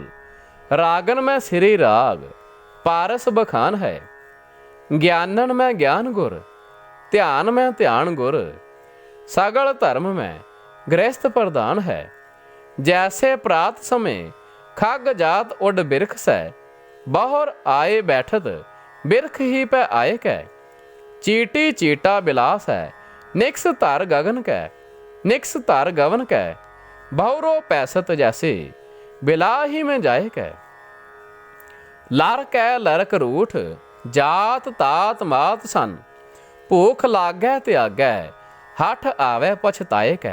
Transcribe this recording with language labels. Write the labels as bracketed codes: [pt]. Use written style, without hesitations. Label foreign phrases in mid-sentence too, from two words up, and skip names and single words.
[pa] ਰਾਗਨ ਮੈਂ ਸਿਰੀ ਰਾਗ, ਪਾਰਸ ਬਖਾਨ ਹੈ। ਗਿਆਨਨ ਮੈਂ ਗਿਆਨ ਗੁਰ, ਧਿਆਨ ਮੈਂ ਧਿਆਨ ਗੁਰ। ਸਗਲ ਧਰਮ ਮੈਂ ਗ੍ਰਸਤ ਪ੍ਰਧਾਨ ਹੈ। ਜੈਸੇ ਪ੍ਰਾਤ ਸਮੇਂ ਖਗ ਜਾਤ ਉੱਡ ਬਿਰਖ ਸੈ, [hi] बाहर आए बैठत बिरख ही पै आए कै, चीटी चीटा बिलास है निक्स धर गगन कै, निक्स धर गवन कै, बहुरो पैसत जैसे बिला ही में जाए कै। लर कै लरक रूठ जात तात मात सन, भूख लागै त्यागै हठ आवे पछताए कै।